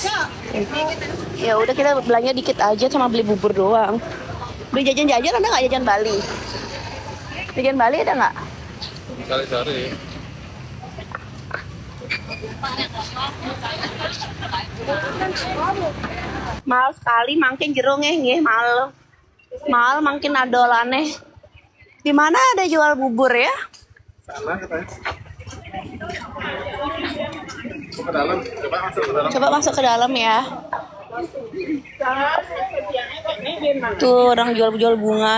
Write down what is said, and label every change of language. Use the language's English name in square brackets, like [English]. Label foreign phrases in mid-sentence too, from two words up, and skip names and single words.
[Indonesian] Ya udah kita belanja dikit aja sama beli bubur doang. Beli jajan-jajan ada nggak, jajan Bali? Jajan Bali ada nggak? Cari-cari. Mahal sekali mangkin jeruk nggih, mahal. [Balinese] Mahal mangkin adolane. [Indonesian] Di mana ada jual bubur ya? Sana katanya. Ke dalam, coba masuk ke dalam. Coba masuk ke dalam ya. Tuh orang jual bunga.